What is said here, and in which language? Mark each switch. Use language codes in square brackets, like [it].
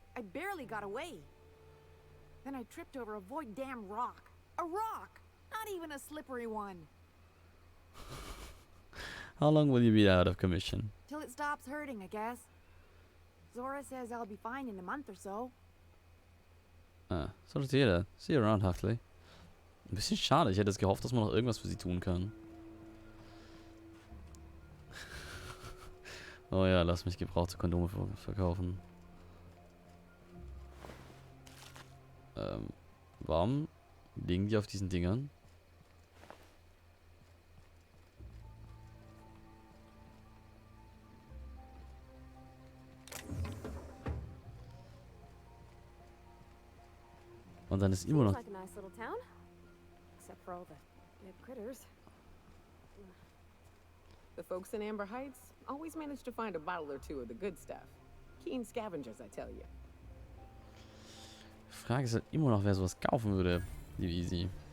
[en] I barely got away. Then I tripped over a void damn rock. A rock! Not even a slippery one. How long will you be out of commission? Till it stops hurting, I guess. Zora says I'll be fine in a month or so. Sorry to hear that. See you around, Huxley. [de] Ein bisschen schade. Ich hätte es gehofft, dass man noch irgendwas für sie tun kann. Oh ja, lass mich gebrauchte Kondome verkaufen. Warum liegen die auf diesen Dingern? Und dann ist immer noch... [en] Like a nice little town, except for all the dead critters. The folks in Amber Heights always manage to find a bottle or two of the good stuff. Keen scavengers, I tell you. [de] Die Frage ist halt immer noch, wer sowas kaufen würde. Die Easy.